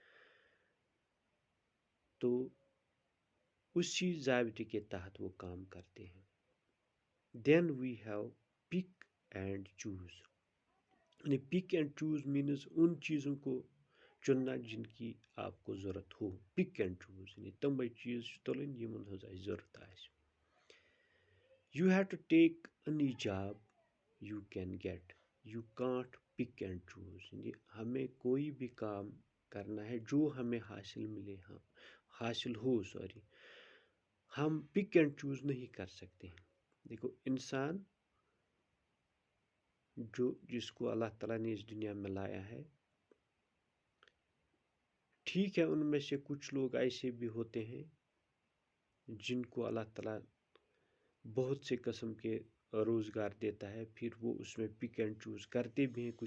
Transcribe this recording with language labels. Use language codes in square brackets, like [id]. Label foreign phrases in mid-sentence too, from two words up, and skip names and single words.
[ur] تو اسی ضابطے کے تحت وہ کام کرتے ہیں. [en] then we have pick and choose. [ur] یعنی [en] pick and choose means [ur] ان چیزوں کو چننا جن کی آپ کو ضرورت ہو. [en] pick and choose [ks] یعنی تمے چیز تلن یمن ہز اسہِ ضرورت آسہِ. [en] You have to take any job you can get. You can't pick and choose. [ur] یعنی ہمیں کوئی بھی کام کرنا ہے جو ہمیں حاصل ملے، حاصل ہو، ہم [en] pick and choose [ur] نہیں کر سکتے ہیں. دیکھو انسان جس کو اللہ تعالیٰ نے اس دنیا میں لایا ہے، ٹھیک ہے ان میں سے کچھ لوگ ایسے بھی ہوتے ہیں جن کو اللہ تعالیٰ بہت سے قسم کے روزگار دیتا ہے، پھر وہ اس میں [en] pick and choose [ur] کرتے بھی ہیں.